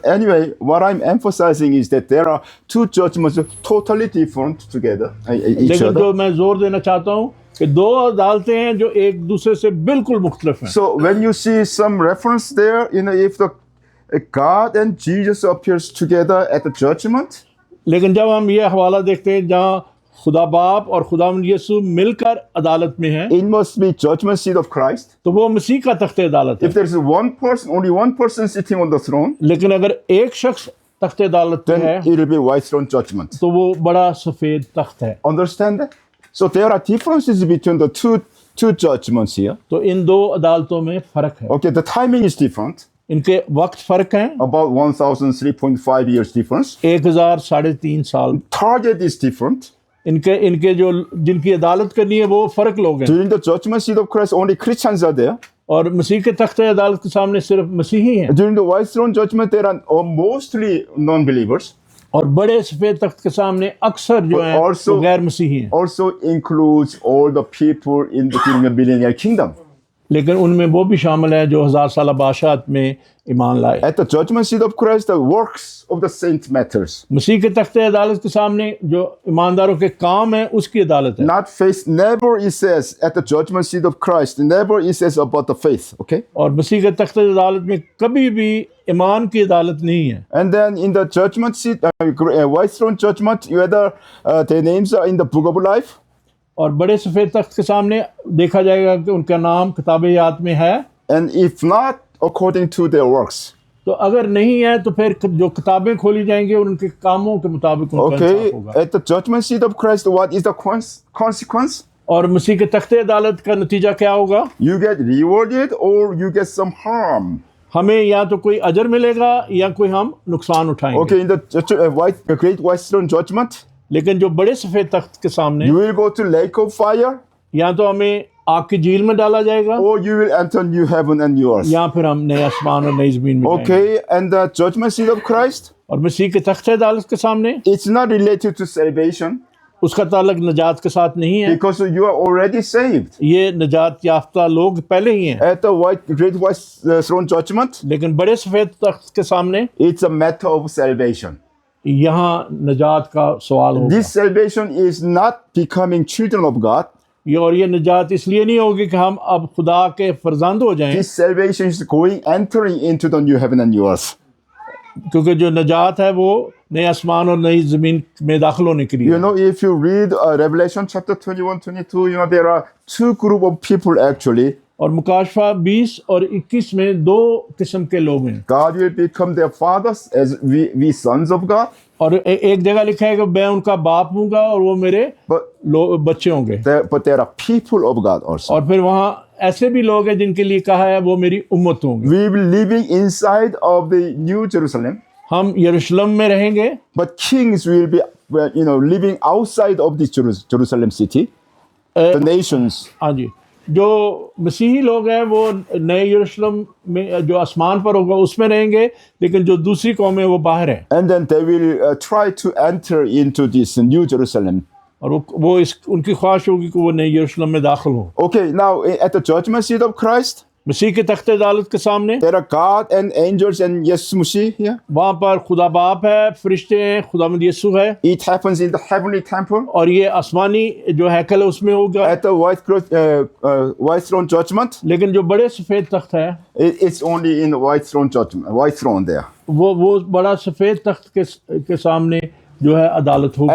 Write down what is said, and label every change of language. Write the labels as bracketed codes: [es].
[en] But anyway, what I'm emphasizing is that there are two judgments totally different together, each [hi] लेकिन [en] other. [hi] जो मैं जोर देना चाहता हूँ कि दो अदालतें हैं जो एक दूसरे से बिल्कुल मुख्तलिफ हैं। [en] So when you see some reference there, if the God and Jesus appears together at the judgment, [hi] लेकिन जब हम ये हवाला देखते हैं जहाँ खुदा बाप और खुदावंद यीशु मिलकर अदालत में हैं, [en] it must be judgment seat of Christ. [hi] तो वो मसीह का तख्ते अदालत है। [en] If there is one person, only one person sitting on the throne, [hi] लेकिन अगर एक शख्स तख्ते अदालत पे [en] then [hi] है [en] it will be white throne judgment. [hi] तो वो बड़ा सफेद तख्त है। [en] Understand that? So there are differences between the two judgments here. [hi] तो इन दो अदालतों में फर्क है। [en] Okay, the timing is different. [hi] इनके वक्त फर्क हैं, [en] About 1,003.5 years difference. [hi] 1003 साल। [en] Target is different. [hi] इनके जो जिनकी अदालत करनी है वो फर्क लोग हैं। [en] During the judgment seat of Christ, only Christians are there. [hi] और मसीह के तख्ते अदालत के सामने सिर्फ मसीही हैं। [en] During the white throne judgment, there are mostly non-believers. [hi] और बड़े सफेद तख्त के सामने अक्सर जो हैं [en] also- [hi] वो गैर मसीही हैं। [en] Also includes all the people in the millennial kingdom. [hi] लेकिन उनमें वो भी शामिल है जो हजार साल बादशाहत में ईमान लाए। [en] At the judgment seat of Christ, the works of the saint matters. [hi] मसीह के तख्ते अदालत के सामने जो ईमानदारों के काम है उसकी अदालत है। [en] Not faith. Never it says at the judgment seat of Christ. Never it says about the faith. Okay. [hi] और मसीह के तख्ते अदालत में कभी भी ईमान की अदालत नहीं है। [en] And then in the judgment seat, white throne judgment, whether their names are in the book of life. [hi] और बड़े सफेद तख्त के सामने देखा जाएगा कि उनका नाम किताब-ए-हयात में है। [en] And if not, according to their works. [hi] तो अगर नहीं है तो फिर जो किताबें खोली जाएंगी और उनके कामों के मुताबिक उनका [en] Okay. [hi] इंसाफ होगा। [en] At the judgment seat of Christ, what is the consequence? [hi] और मसीह के तख्ते अदालत का नतीजा क्या होगा? [en] You get rewarded or you get some harm. [hi] हमें या तो कोई अजर मिलेगा या कोई हम नुकसान उठाएंगे। [en] Okay, in the great white throne judgment, [hi] लेकिन जो बड़े सफेद तख्त के सामने [en] you will go to lake of fire, [hi] या तो हमें आग की झील में डाला जाएगा [en] or you will enter new heaven and new earth. [hi] या फिर हम नए आसमान और नई जमीन में जाएंगे। [en] Okay, and the judgment seat of Christ, [hi] और मसीह के तख्ते अदालत के सामने [en] it's not related to salvation [hi] उसका ताल्लुक नजात के साथ नहीं है। [en] because you are already saved. [hi] ये नजात याफ्ता लोग पहले ही हैं। [en] At the great white throne judgment, [hi] लेकिन बड़े सफेद तख्त के सामने [en] it's a matter of salvation. [hi] यहाँ नजात का सवाल होगा। [en] This salvation is not becoming children of God. [hi] ये नजात इसलिए नहीं होगी कि हम अब खुदा के फर्जंद हो जाएं, [en] This salvation is entering into the new heaven and new earth. [hi] क्योंकि जो नजात है वो नए आसमान और नई जमीन में दाखिल होने के लिए। [en] If you read Revelation chapter 21, 22, there are two group of people actually. [hi] और मुकाशफा 20 और 21 में दो किस्म के लोग हैं। [en] God will become their fathers as we sons of God. [hi] और एक जगह लिखा है कि मैं उनका बाप हूँगा और वो मेरे बच्चे होंगे। [en] But there are people of God also. [hi] और फिर वहाँ ऐसे भी लोग हैं जिनके लिए कहा है वो मेरी उम्मत होंगे। [en] We will be living inside of the New Jerusalem. [hi] हम यरूशलेम में रहेंगे। [en] But kings will be, living outside of this Jerusalem city. The nations. [hi] हाँ जी, जो मसीही लोग हैं वो नए यरूशलेम में जो आसमान पर होगा उसमें रहेंगे, लेकिन जो दूसरी कौमें वो बाहर है। [en] And then they will try to enter into this New Jerusalem. [hi] और वो उनकी ख्वाहिश होगी कि वो नए यरूशलेम में दाखिल हो। [en] Okay, now at the judgment seat of Christ, [hi] मसीह के तख्ते अदालत के सामने [en] There are God and angels and Yeshua here. [hi] वहाँ पर खुदा बाप है, फरिश्ते हैं, खुदावंद यीशु है, [en] It happens in the heavenly temple. [hi] और ये आसमानी जो हैकल है उसमें होगा। [en] At the white throne judgment, [hi] लेकिन जो बड़े सफ़ेद तख्त है [en] it's only in the white throne judgment, white throne there. [hi] वो बड़ा सफ़ेद तख्त के सामने जो है अदालत होगी।